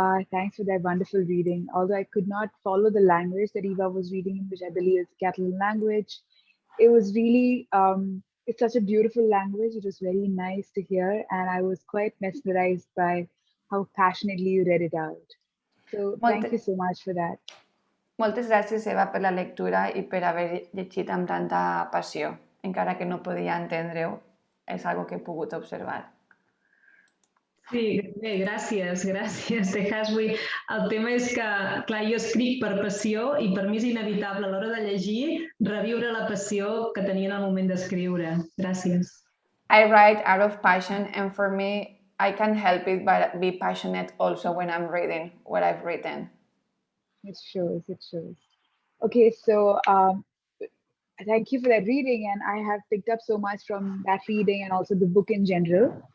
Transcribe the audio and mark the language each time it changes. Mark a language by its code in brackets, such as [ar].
[en] Thanks for that wonderful reading. Although I could not follow the language that Eva was reading in, which I believe is Catalan language, it was really, it's such a beautiful language. It was very nice to hear, and I was quite mesmerized by how passionately you read it out. So thank you so much for that. [ca] Moltes gràcies, Eva, per la lectura i per haver llegit amb tanta passió. Encara que no podia entendre-ho, és algo que he pogut observar. Sí, bé, gràcies. Tejaswi. El tema és que, clar, jo escric per passió i per mi és inevitable a l'hora de llegir reviure la passió que tenia en el moment d'escriure. Gràcies. [en] I write out of passion, and for me, I can't help it but be passionate also when I'm reading what I've written. It shows. It shows. Okay, so thank you for that reading, and I have picked up so much from that reading and also the book in general.